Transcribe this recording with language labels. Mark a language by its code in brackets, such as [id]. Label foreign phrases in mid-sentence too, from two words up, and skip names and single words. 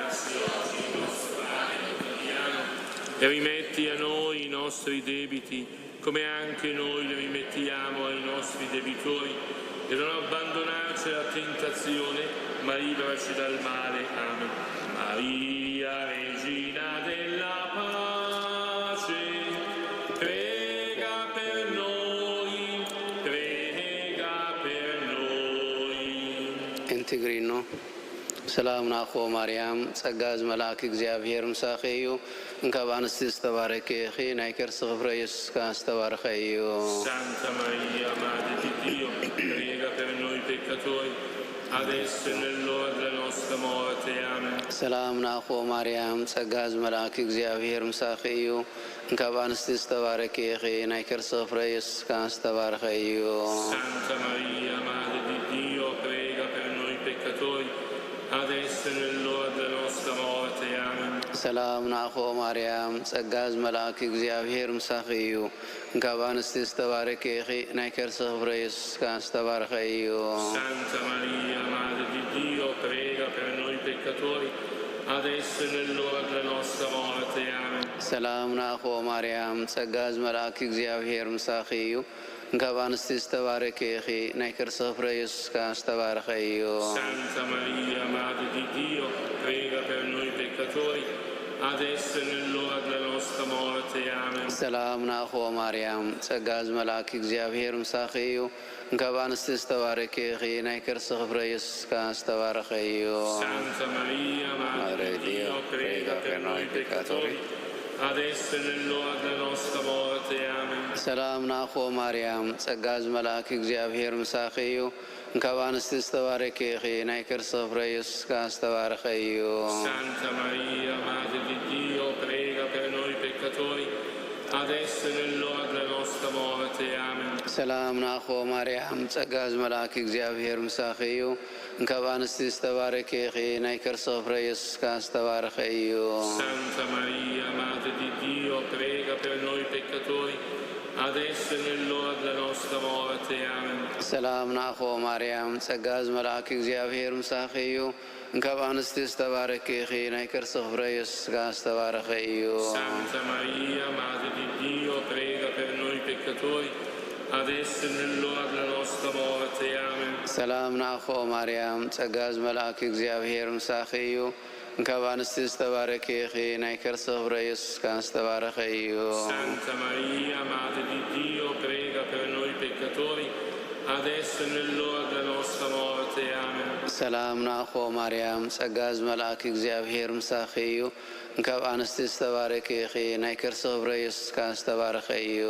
[it] E rimetti a noi i nostri debiti, come anche noi li rimettiamo ai nostri debitori, e non abbandonarci alla tentazione, ma liberaci dal male. Amen. Maria, Regina della pace, prega per noi, prega per noi. Integrino. [ti] ሰላም ናኮ ማርያም ጸጋ ዝመላክ እግዚአብሔር ምሳኺ እዩ እንካብ አንስቲ ዝተባረከ ኢኺ ናይ ከርሲ ክብረ ኢየሱስ ካ ዝተባረኸ እዩ። [it] Santa Maria, Madre di Dio, prega per noi peccatori, adesso e nell'ora della nostra morte. Amen. [ti] ሰላም ናኮ ማርያም ጸጋ ዝመልአክ እግዚአብሔር ምሳኺ እዩ እንካብ አንስቲ ዝተባረኪ ኢኺ ናይ ከርሲ ፍረ ኢየሱስ ካ ዝተባረኸ እዩ [it] Santa Maria, Madre di Dio, prega per noi peccatori, adesso e nell'ora della nostra morte. Amen. [ti] ሰላም ናኮ ማርያም ጸጋ ዝመልአክ እግዚአብሔር ምሳኺ እዩ እንካብ አንስቲ ዝተባረኪ ኢኺ ናይ ከርሲ ፍረ ኢየሱስ ካ ዝተባረኸ እዩ [it] Santa Maria, Madre di Dio, prega per noi peccatori, adesso e nell'ora della nostra morte. Amen. [ti] ሰላም ናኮ ማርያም ጸጋ ዝመልአክ እግዚአብሔር ምሳኺ እዩ እንካብ አንስቲ ዝተባረኪ ኢኺ ናይ ከርሲ ፍረ ኢየሱስ ካ ዝተባረኸ እዩ [it] Santa Maria, Madre di Dio, prega per noi peccatori, adesso e nell'ora della nostra morte. Amen. [ti] ሰላም ናኮ ማርያም ጸጋ ዝመልአክ እግዚአብሔር ምሳኺ እዩ እንካብ አንስቲ ዝተባረኪ ኢኺ ናይ ከርሲ ፍረ ኢየሱስ ካ ዝተባረኸ እዩ [it] Santa Maria, Madre di Dio, prega per noi peccatori, adesso e nell'ora della nostra morte. Amen. [ti] ሰላም ናኮ ማርያም ጸጋ ዝመልአክ እግዚአብሔር ምሳኺ እዩ እንካብ አንስቲ ዝተባረኪ ኢኺ ናይ ከርሲ ፍረ ኢየሱስ ካ ዝተባረኸ እዩ [it] Santa Maria, Madre di Dio, prega per noi peccatori, adesso e nell'ora della nostra morte. Amen. [ti] ሰላም ናኮ ማርያም ጸጋ ዝመልአክ እግዚአብሔር ምሳኺ እዩ እንካብ አንስቲ ዝተባረኪ ኢኺ ናይ ከርሲ ፍረ ኢየሱስ ካ ዝተባረኸ እዩ [it] Santa Maria, Madre di Dio, prega per noi peccatori, adesso e nell'ora della nostra morte. Amen. [ti] ሰላም ናኮ ማርያም ጸጋ ዝመልአክ እግዚአብሔር ምሳኺ እዩ እንካብ አንስቲ ዝተባረኪ ኢኺ ናይ ከርሲ ፍረ ኢየሱስ ካ ዝተባረኸ እዩ [it] Santa Maria, Madre di Dio, prega per noi peccatori, adesso e nell'ora della nostra morte. Amen. [ti] ሰላም ናኮ ማርያም ጸጋ ዝመልአክ እግዚአብሔር ምሳኺ እዩ እንካብ አንስቲ ዝተባረኪ ኢኺ ናይ ከርሲ ፍረ ኢየሱስ ካ ዝተባረኸ እዩ [it] Santa Maria, Madre di Dio, prega per noi peccatori, adesso e nell'ora della nostra morte. Amen. [ti] ሰላም ናኮ ማርያም ጸጋ ዝመልአክ እግዚአብሔር ምሳኺ እዩ እንካብ አንስቲ ዝተባረኪ ኢኺ ናይ ከርሲ ፍረ ኢየሱስ ካ ዝተባረኸ እዩ